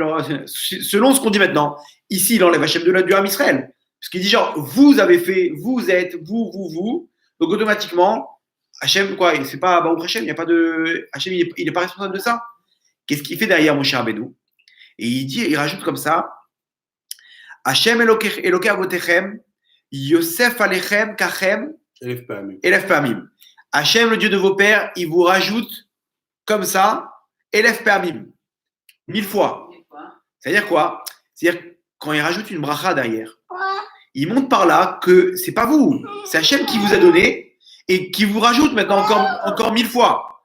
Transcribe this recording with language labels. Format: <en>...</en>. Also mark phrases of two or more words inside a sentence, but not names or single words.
<fr>Selon ce qu'on dit maintenant, ici, il enlève Hachem du</fr> <he>עם ישראל.</he> <fr>Parce qu'il dit genre, vous avez fait, vous êtes, vous. Donc automatiquement, Hachem, quoi, c'est pas</fr> <he>ברוך השם,</he> <fr>il n'y a pas de. Hachem, il n'est pas responsable de ça. Qu'est-ce qu'il fait derrière Moshe Rabbeinu? Et il rajoute comme ça</fr> <he>השם אלוקי אבותיכם יוסף עליכם ככם אלף פעמים.</he> <fr>Hachem, le Dieu de vos pères, il vous rajoute comme ça,</fr> <he>אלף פעמים,</he> <fr>1000 fois. C'est-à-dire quoi? C'est-à-dire quand il rajoute une bracha derrière, il montre par là que c'est pas vous, c'est Hachem qui vous a donné et qui vous rajoute maintenant encore 1000 fois.</fr>